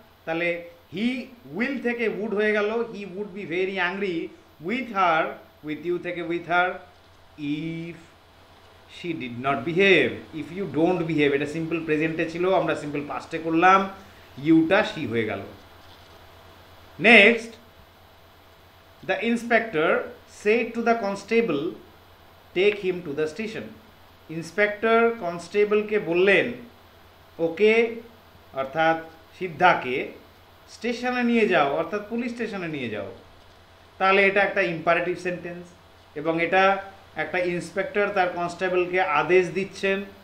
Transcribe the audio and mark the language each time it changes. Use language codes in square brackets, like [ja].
[en] তাহলে he will থেকে would হয়ে গেল, he would be very angry with her, with you থেকে with her, if she did not behave, if you don't behave. [bn] এটা simple প্রেজেন্টে ছিল, আমরা সিম্পল পাস্টে করলাম, ইউটা শি হয়ে গেল। [en] Next, the inspector said to the constable, take him to the station. [bn] Inspector কনস্টেবলকে বললেন, ওকে অর্থাৎ সিদ্ধাকে স্টেশনে নিয়ে যাও, অর্থাৎ পুলিশ স্টেশনে নিয়ে যাও। তাহলে এটা একটা ইম্পারেটিভ সেন্টেন্স, এবং এটা একটা ইন্সপেক্টর তার কনস্টেবলকে আদেশ দিচ্ছেন।